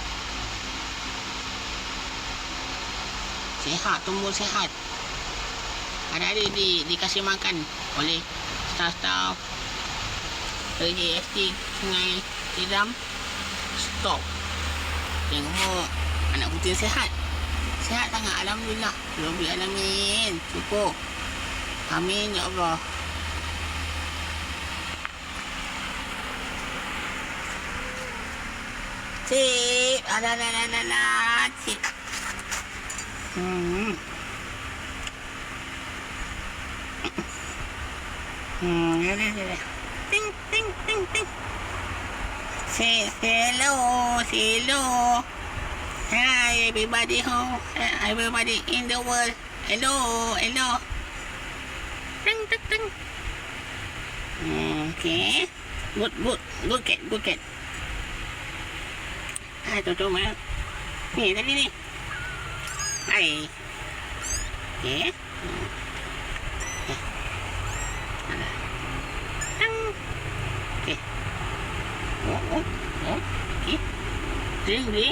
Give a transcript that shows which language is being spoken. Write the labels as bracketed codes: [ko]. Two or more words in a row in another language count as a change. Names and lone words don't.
[ms] Sihat, tumbuh sihat. Ada-ada dikasih makan oleh staf Rehi SD Sungai Siram Stok. Tengok anak kucing sihat. Sihat sangat, [ar] alhamdulillah. Rabbil alamin. Syukur. Amin ya Allah. Sip. [ms] Alah. Sip. Ya. Ting. [en] Say hello. Hi everybody everybody in the world. Hello. Ting. Okay. Good cat. [ms] Tutup mana? Ni tadi ni. [en] Hai. Okay. Okay. Oh. Okay. Drink.